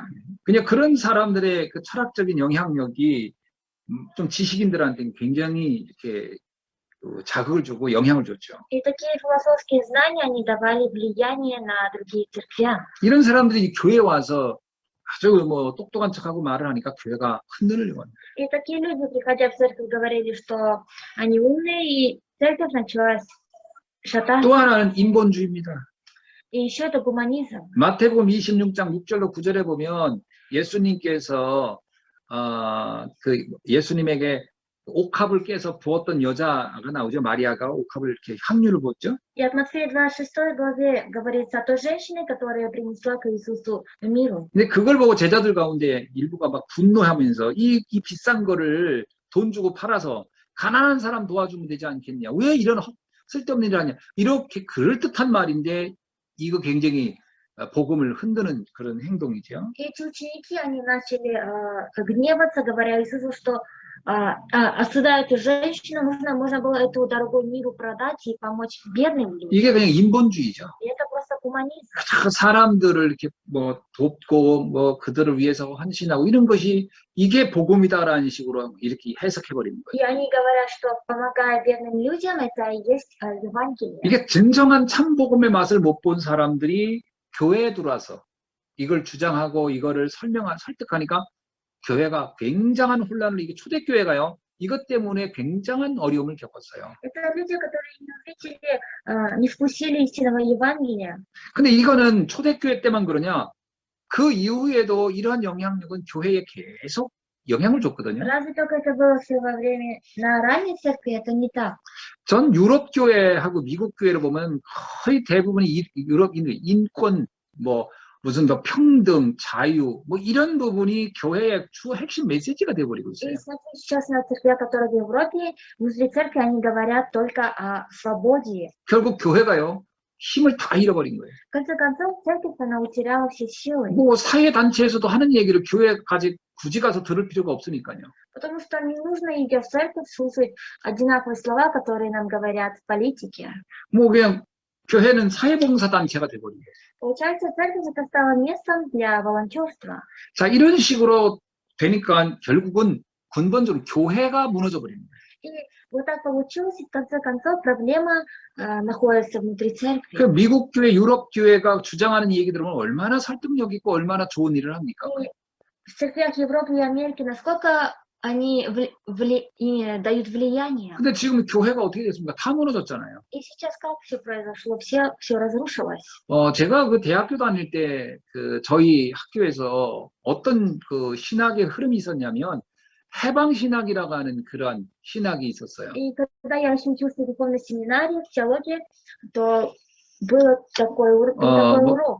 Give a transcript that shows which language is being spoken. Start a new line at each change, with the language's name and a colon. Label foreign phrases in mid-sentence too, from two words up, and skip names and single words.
Korean: 그냥 그런 사람들의 그 철학적인 영향력이 좀 지식인들한테는 굉장히 이렇게 자극을 주고 영향을 줬죠.
Russian: И такие философские знания, они давали влияние на другие церквя.
Korean: 이런 사람들이 교회에 와서 아주 뭐 똑똑한 척하고 말을 하니까 교회가 흔들리고 합니다.
Russian: И такие люди, приходя в церковь, говорили, что они умные, и церковь началась шататься.
Korean: 또 하나는 인본주의입니다.
Russian: И еще это гуманизм.
Korean: 마태복음 26장 6절로 9절에 보면 예수님께서 그 예수님에게 옥합을 깨서 부었던 여자가 나오죠. 마리아가 옥합을 이렇게 향유를 부었죠.
Russian: И от Матфея 26 главе говорится о той женщине, которая принесла к Иисусу миру.
Korean: 근데 그걸 보고 제자들 가운데 일부가 막 분노하면서 이 비싼 거를 돈 주고 팔아서 가난한 사람 도와주면 되지 않겠냐. 왜 이런 쓸데없는 일을 하냐. 이렇게 그럴듯한 말인데 이거 굉장히 복음을 흔드는 그런 행동이죠.
Russian: Эти ученики, они начали гневаться, говоря Иисусу, что осуждая эту женщину, можно было эту дорогу миру продать и помочь бедным людям.
Korean: 이게 그냥 인본주의죠.
Russian: И это просто гуманизм.
Korean: 사람들을 이렇게 뭐 돕고 뭐 그들을 위해서 헌신하고 이런 것이 이게 복음이다라는 식으로 이렇게 해석해 버리는 거예요.
Russian: И они говорят, что помогая бедным людям, это и есть Евангелие.
Korean: 이게 진정한 참 복음의 맛을 못 본 사람들이 교회에 들어와서 이걸 주장하고 이거를 설득하니까 교회가 굉장한 혼란을 이게 초대교회가요. 이것 때문에 굉장한 어려움을 겪었어요.
Russian: Это люди, которые не увидели, не вкусили истинного Евангелия.
Korean: 근데 이거는 초대교회 때만 그러냐? 그 이후에도 이러한 영향력은 교회에 계속 영향을 줬거든요.
Russian: Разве только это было все во время на ранней церкви, это не так.
Korean: 전 유럽 교회하고 미국 교회를 보면 거의 대부분이 유럽인들 인권 뭐 무슨 뭐 평등 자유 뭐 이런 부분이 교회의 주 핵심 메시지가 돼버리고 있어요.
Russian: И смотрите, сейчас на церкви, которые в Европе, внутри церкви они говорят только о свободе.
Korean: 결국 교회가요 힘을 다 잃어버린 거예요.
Russian: В конце концов, церковь, она утеряла все силы.
Korean: 뭐 사회 단체에서도 하는 얘기를 교회까지 굳이 가서 들을 필요가 없으니까요.
Russian: Потому что не нужно, идя в церковь, слушать одинаковые слова, которые нам говорят в политике.
Korean: 뭐 그냥 교회는 사회봉사 단체가 돼버린 거예요.
Russian: Получается, церковь это стала местом для волонтерства.
Korean: 자 이런 식으로 되니까 결국은 근본적으로 교회가 무너져 버립니다.
Russian: И вот так получилось, и в конце концов проблема находится внутри церкви.
Korean: 그 미국 교회, 유럽 교회가 주장하는 얘기 들으면 얼마나 설득력 있고 얼마나 좋은 일을 합니까?
Russian: И в церквях Европы и Америки насколько они дают влияние.
Korean: 근데 지금 교회가 어떻게 됐습니까? 다 무너졌잖아요.
Russian: И сейчас как все произошло? Все разрушилось.
Korean: 제가 그 대학교 다닐 때 그 저희 학교에서 어떤 그 신학의 흐름이 있었냐면 해방신학이라고 하는 그런 신학이 있었어요.
Russian: И когда я еще учился в духовной семинарии, в теологии, то был такой урок.